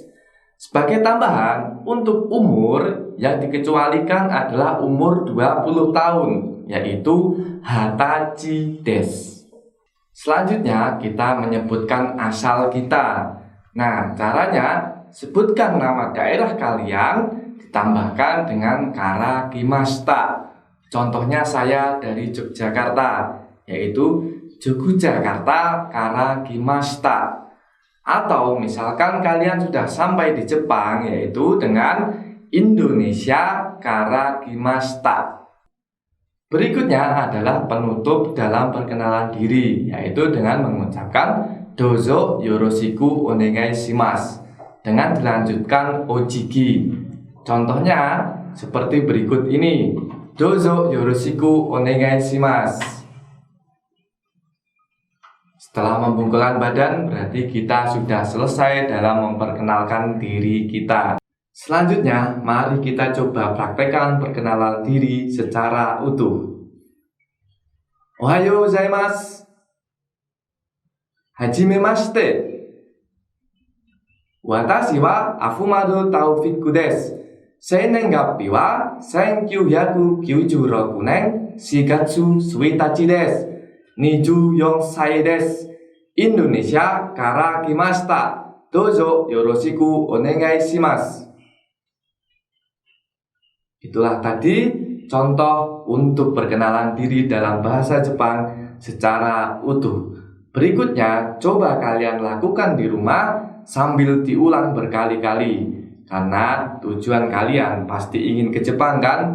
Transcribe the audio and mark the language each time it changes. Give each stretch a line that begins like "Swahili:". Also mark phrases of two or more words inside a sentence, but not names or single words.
Indonesian: Sebagai tambahan, untuk umur yang dikecualikan adalah umur 20 tahun, yaitu
Japanese: 二十歳です.
Indonesian: Selanjutnya, kita menyebutkan asal kita. Nah, caranya, sebutkan nama daerah kalian, ditambahkan dengan
Japanese: から来ました.
Indonesian: Contohnya saya dari Yogyakarta, yaitu Yogyakarta
Japanese: から来ました.
Indonesian: Atau misalkan kalian sudah sampai di Jepang, yaitu dengan Indonesia
Japanese: から来ました.
Indonesian: Berikutnya adalah penutup dalam perkenalan diri, yaitu dengan mengucapkan
Japanese: どうぞよろしくお願いします
Indonesian: dengan dilanjutkan ojiki. Contohnya seperti berikut ini.
Japanese: どうぞよろしくお願いします.
Indonesian: Setelah membungkukkan badan, berarti kita sudah selesai dalam memperkenalkan diri kita. Selanjutnya, mari kita coba praktekkan perkenalan diri secara utuh.
Japanese: おはようございます。はじめまして. Watashi wa Afumado Taufiku desu. 生年月日は1996年 4月1日です。24歳です。Indonesiaから来ました。どうぞよろしくお願いします。
Indonesian: Itulah tadi contoh untuk perkenalan diri dalam bahasa Jepang secara utuh. Berikutnya, coba kalian lakukan di rumah sambil diulang berkali-kali. Karena tujuan kalian pasti ingin ke Jepang kan?